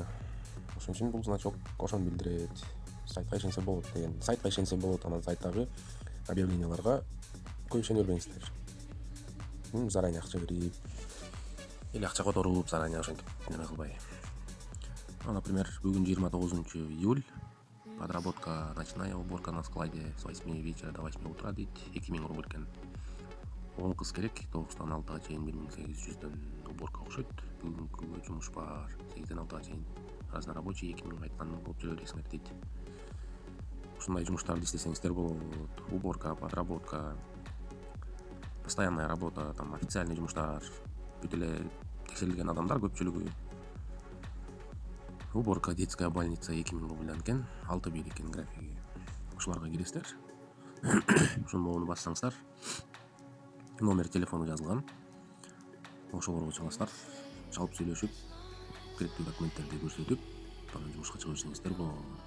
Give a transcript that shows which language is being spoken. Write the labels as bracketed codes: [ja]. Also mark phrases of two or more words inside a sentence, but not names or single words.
[ky] Ошон үчүн бул значок ошону билдирет. Сайтка ишенсе болот деген. Сайтка ишенсе болот, анан сайттагы объявленияларга көп ишене бербеңиздер. Заранее акча берип или акча которуп заранее ошентип неме кылбай. Например, бүгүн 29 июль. [ru] Подработка ночная уборка на складе с 8 вечера до 8 утра дейт. [ky] 2000 рубль экен. 10 кыз керек, 9-тан 6-га чейин 1800дөн уборка окшойт. Бүгүнкү жумуш бар. 8-ден 6-га чейин. Разнорабочий 2000 айткан болуп жүрө бересиңер дейт. Ушундай жумуштарды иштесеңиздер болот. [ru] Уборка, подработка, постоянная работа, там официальный [ky] жумуштар, бүт эле текшерилген адамдар көпчүлүгү. [ru] Уборка, детская больница [ky] 2000 рубльдан экен, 6-1 экен графиги. Ушуларга киресиздер. Ошону бассаңыздар, номер телефону жазылган. Ошолорго чыгасыздар, чалып сүйлөшүп, керектүү документтерди көрсөтүп, анан жумушка чыга берсеңиздер болот.